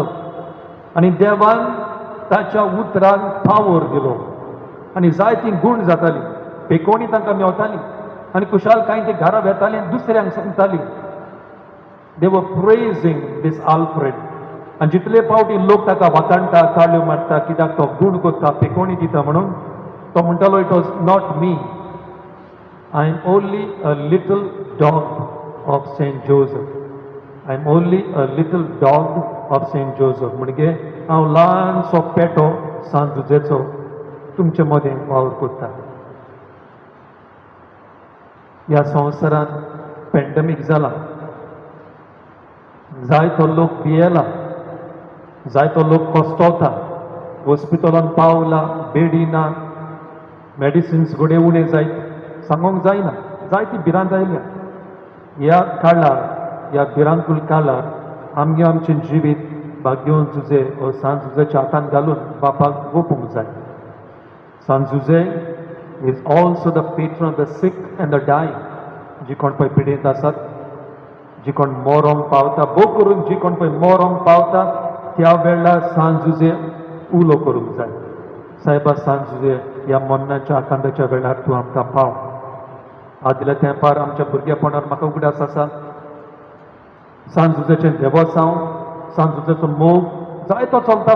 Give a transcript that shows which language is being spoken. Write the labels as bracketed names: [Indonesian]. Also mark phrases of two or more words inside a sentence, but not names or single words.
[Konkani] आनी देवान ताच्या उतरांक पावर दिलो आनी जायतीं गूण जातालीं. पेकोवणी तांकां मेवतालीं आनी खुशालकायेन तीं घरा येतालीं आनी दुसऱ्यांक सांगतालीं. [English] they were praising this Alfred. [Konkani] आनी जितले पावटी लोक ताका वाताणटा, ताळयो मारता, कित्याक तो गूण करता, पेकोवणी दिता म्हणून, तो म्हणटालो [English] it was not me, I am only a little dog of Saint Joseph. I am only a little dog of Saint Joseph. [Konkani] म्हणजे हांव ल्हानसो पेटो सान जुजेचो तुमचे मदें वावर करता. ह्या संवसारांत पॅन्डेमीक जाला, जायतो लोक पियेला, जायतो लोक कोस्तावता, हॉस्पिटलान पावला, बेडी ना, मेडिसिन्स घोडे उणे जायत सांगोंक जायना, जायती भिरांत आयल्या. ह्या काळार, ह्या भिरांकूळ काळार आमगे आमचें जिवीत भाग्योन जुजे वा सान जुजेच्या हातान घालून बापाक गोपूंक जाय. [English] San Juze is also the patron of the sick and the dying. [Konkani] जी कोण पळय पिडेंत आसात, जी कोण मोरोंक पावता, भोव करून जी कोण पळय मोरोंक पावता, त्या वेळार सान जुजे उलो करूंक जाय. सायबा सान जुजे ह्या मरणाच्या आकांताच्या वेळार तूं आमकां पाव. आदल्या तेंपार आमच्या भुरगेपणांत म्हाका उगडास आसा सान जुजेचें देवसांव, सान जुजेचो मोग जायतो चलतालो.